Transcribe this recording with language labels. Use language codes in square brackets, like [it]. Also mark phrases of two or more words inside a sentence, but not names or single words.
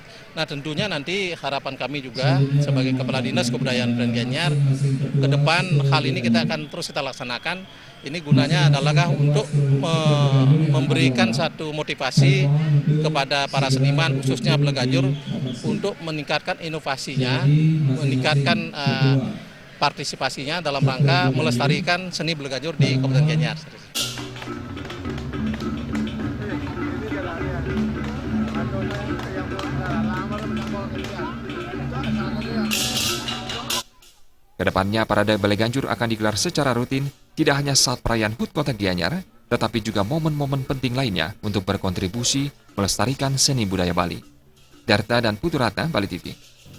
[id] Nah, tentunya nanti harapan kami juga sebagai Kepala Dinas Kebudayaan Kabupaten Gianyar, ke depan hal ini kita akan terus kita laksanakan. Ini gunanya adalah untuk memberikan satu motivasi kepada para seniman, khususnya Bleganjur, untuk meningkatkan inovasinya, meningkatkan partisipasinya dalam rangka melestarikan seni Bleganjur di Kabupaten Gianyar. Kedepannya, Parade Bleganjur akan digelar secara rutin, tidak hanya saat perayaan HUT Kota Gianyar, tetapi juga momen-momen penting lainnya untuk berkontribusi melestarikan seni budaya Bali. Darta dan Putu Ratna, Bali TV.